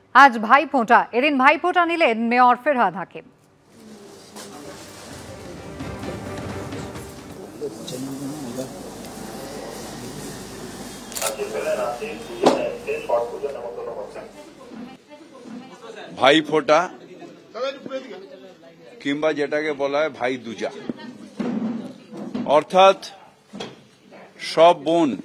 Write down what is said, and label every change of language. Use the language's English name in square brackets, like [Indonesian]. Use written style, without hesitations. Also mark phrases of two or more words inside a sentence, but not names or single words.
[Bangla] আজ ভাইফোঁটা এদিন ভাইফোঁটা নিলেন মেয়র ফরহাদ হাকিম। ভাইফোঁটা কিংবা যেটাকে বলা হয় ভাই দুজা, অর্থাৎ সব বোন